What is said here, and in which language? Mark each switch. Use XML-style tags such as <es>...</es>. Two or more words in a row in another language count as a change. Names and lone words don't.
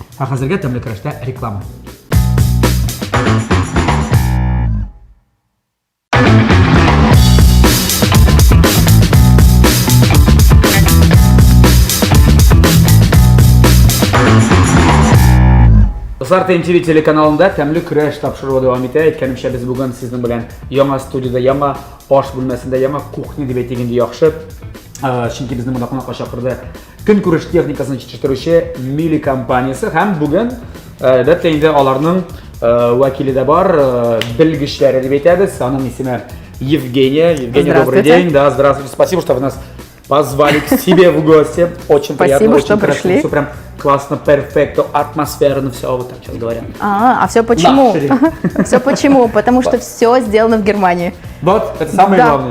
<tt>Қазірге тәмлі кірішті реклама. Достар, ТМТV телеканалында тәмлі күрәш тапшыруы давам итә. Әйткәнемчә, без бүген сезнең белән яңа студияда, яңа аш бүлмәсендә, яңа кухня дип әйтгәндә яхшы. Чөнки безне монда кунакка чакырды көнкүреш техникасын җитештерүче Мили компаниясы һәм бүген әлбәттә инде аларның вәкиле дә бар, белгечләре дип әйтәбез. Аның исеме</tt> <ru>Евгения. Евгения, добрый день. Да, здравствуйте. Спасибо, что вы нас позвали к себе в гости. Очень приятно, очень красиво, все прям классно, перфекто, атмосферно, все вот так сейчас говорят. А все почему? Все почему? Потому что все сделано в Германии. Вот, это самое главное.</ru>